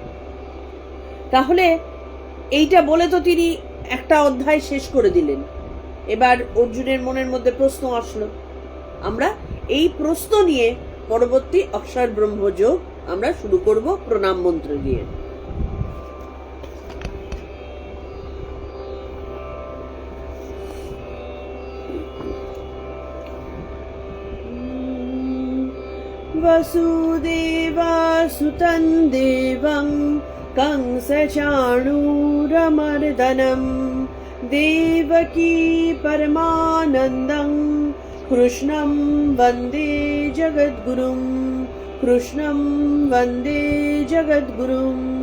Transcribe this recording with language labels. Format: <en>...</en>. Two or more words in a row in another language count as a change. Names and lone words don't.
<bn>তাহলে এইটা বলে তো তিনি একটা অধ্যায় শেষ করে দিলেন। এবার অর্জুনের মনের মধ্যে প্রশ্ন আসলো। আমরা এই প্রশ্ন নিয়ে পরবর্তী অক্ষর ব্রহ্মযোগ আমরা শুরু করব প্রণাম মন্ত্র দিয়ে।</bn> <sa>वसुदेवासुतं देवं कंसचाणूरमर्दनं देवकी परमानन्दं कृष्णं वन्दे जगद्गुरुं, कृष्णं वन्दे जगद्गुरुम्।</sa>